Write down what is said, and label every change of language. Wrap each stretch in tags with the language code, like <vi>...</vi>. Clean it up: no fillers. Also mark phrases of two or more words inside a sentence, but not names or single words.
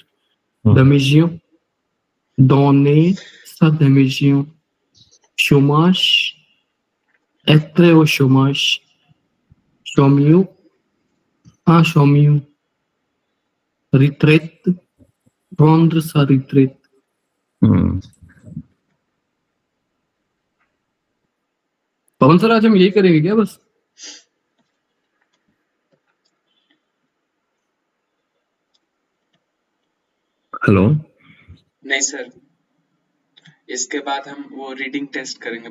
<fr>Démission. Donner sa démission. Chômage. Être au chômage. Chômeur. Un chômeur. Retraite. Prendre sa retraite.</fr> <hi>पवन सर आज हम यही करेंगे क्या बस? हेलो नहीं सर, इसके बाद हम वो</hi> <en>reading test</en> <hi>करेंगे।</hi>